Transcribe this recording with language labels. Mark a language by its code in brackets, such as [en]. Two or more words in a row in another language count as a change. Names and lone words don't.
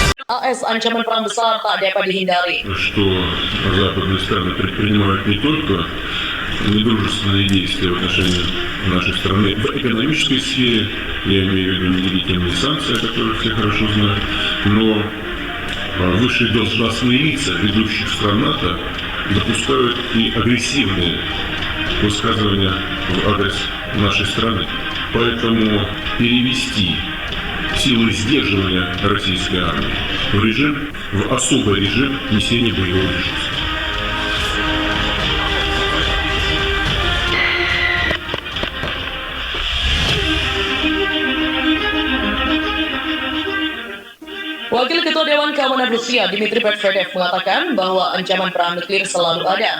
[id] AS ancaman perang besar tak dapat dihindari. [ru] Что западные страны предпринимают не только недружественные действия в отношении нашей страны в экономической сфере, я имею в виду неделительные санкции, о которых все хорошо знают, но высшие должностные лица ведущих стран НАТО допускают и агрессивные высказывания в адрес нашей страны. Поэтому перевести силы сдерживания российской армии в особый режим несения боевой решимости. [id] Wakil Ketua Dewan Keamanan Rusia, Dmitry Medvedev, mengatakan bahwa ancaman perang nuklir selalu ada.